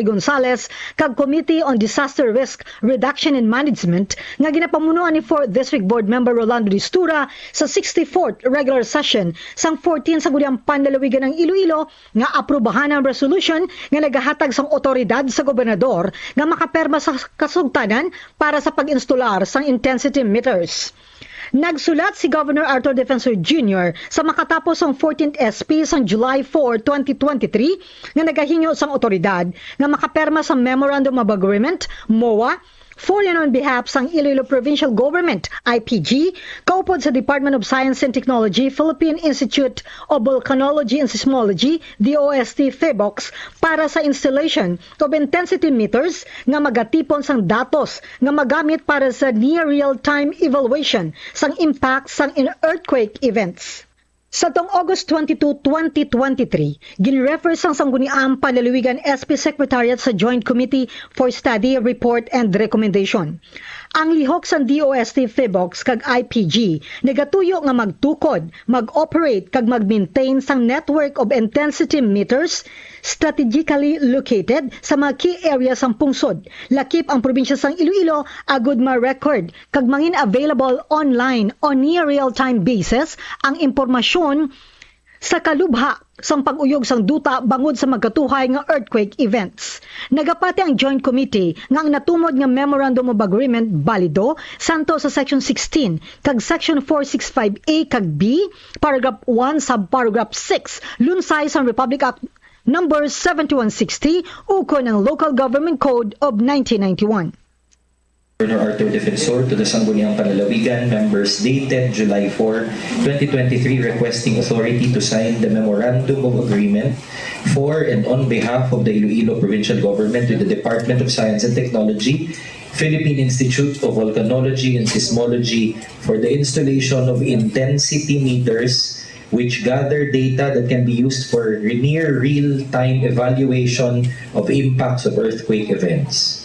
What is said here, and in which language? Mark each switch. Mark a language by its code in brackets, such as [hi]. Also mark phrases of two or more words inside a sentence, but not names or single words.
[hil] Gonzales kag [en] Committee on Disaster Risk Reduction and Management [hil] nga ginapamunuan ni 4th District Board Member Rolando Distura sa 64th [en] regular session [hil] sang 14 Sangguniang Panlalawigan ng Iloilo nga aprobahan ang resolution nga nagahatag sang otoridad sa gobernador nga makaperma sa kasugtanan para sa pag-instalar sang [en] intensity meters. [hil] Nagsulat si Governor Arthur Defensor Jr. sa makatapos ang 14th SP sang July 4, 2023 nga nagahinyo sang otoridad nga makaperma sa Memorandum of Agreement, MOA, [en] for and on behalf [hil] sang Iloilo Provincial Government, IPG, kaupod sa Department of Science and Technology, Philippine Institute of Volcanology and Seismology, DOST Thibox, para sa [en] installation of intensity meters [hil] nga magatipon sang datos nga magamit para sa [en] near real-time evaluation [hil] sang impact sang [en] earthquake events. [hil] Sa tong August 22, 2023, ginrefer sang Sangguniang Panlalawigan SP Secretariat sa Joint Committee for Study, Report, and Recommendation. Ang lihok sang DOST Thibox kag IPG nagatuyo nga magtukod, mag-operate kag mag-maintain sang [en] network of intensity meters strategically located [hil] sa mga [en] key areas [hil] sang pungsod. Lakip ang probinsya sang Iloilo agud ma-record kag mangin [en] available online on near real-time basis [hil] ang impormasyon sa kalubha sang pag-uyog sang duta bangod sa magkatuhay nga [en] earthquake events. [hil] Nagapati ang Joint Committee nga ang natumod nga Memorandum of Agreement balido santo sa Section 16 kag Section 465A kag B, Paragraph 1 Subparagraph 6 lunsay sang Republic Act Number 7160 ukon ng Local Government Code of 1991. [en] Governor Arthur Defensor to the Sangguniang Panlalawigan members dated July 4, 2023 requesting authority to sign the Memorandum of Agreement for and on behalf of the Iloilo Provincial Government with the Department of Science and Technology, Philippine Institute of Volcanology and Seismology for the installation of intensity meters which gather data that can be used for near real-time evaluation of impacts of earthquake events.